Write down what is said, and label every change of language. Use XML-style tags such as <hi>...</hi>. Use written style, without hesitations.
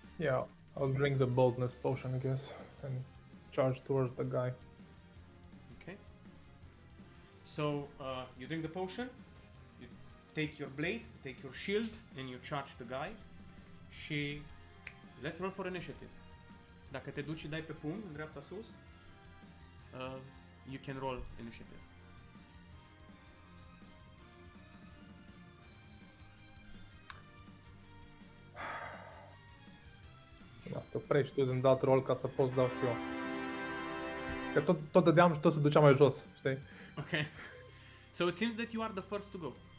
<en>Yeah, I'll drink the boldness potion, I guess, and charge towards the guy. okay. So, you drink the potion, you take your blade, take your shield, and you charge the guy.</en> <ro>Și</ro> <en>let's roll for initiative.</en> <ro>Dacă te duci și dai pe pumn în dreapta sus,</ro> <en>you can roll initiative.</en> <ro>Asta oprești tu din dat rol ca să poți dau și eu. Că tot dădeam și tot se ducea mai jos, știi?</ro> <en>Okay. So it seems that you are the first to go.</en>